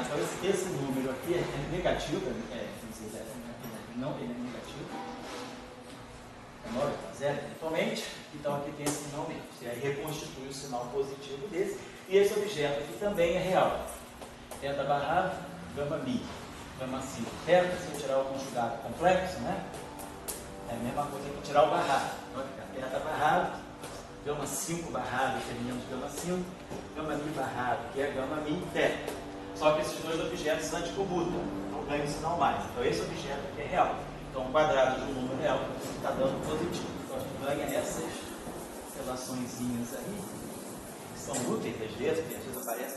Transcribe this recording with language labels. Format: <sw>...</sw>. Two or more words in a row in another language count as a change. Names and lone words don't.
<pt>Então esse número aqui é negativo, não, ele é negativo, é 9 para 0 eventualmente, então aqui tem esse sinal menos. E aí reconstitui o sinal positivo desse, e esse objeto aqui também é real. Θ barrado, gama mi, gama 5. Θ, se eu tirar o conjugado complexo, né? É a mesma coisa que tirar o barrado. Então, θ barrado, gama 5 barrado, que é menos gama 5, gama mi barrado, que é gama mi θ. Só que esses dois objetos anticomutam, não ganham o sinal mais. Então esse objeto aqui é real. Então o quadrado de um número real está dando positivo. Então a gente ganha essas relaçõezinhas aí, que são úteis às vezes, porque às vezes aparecem.</pt>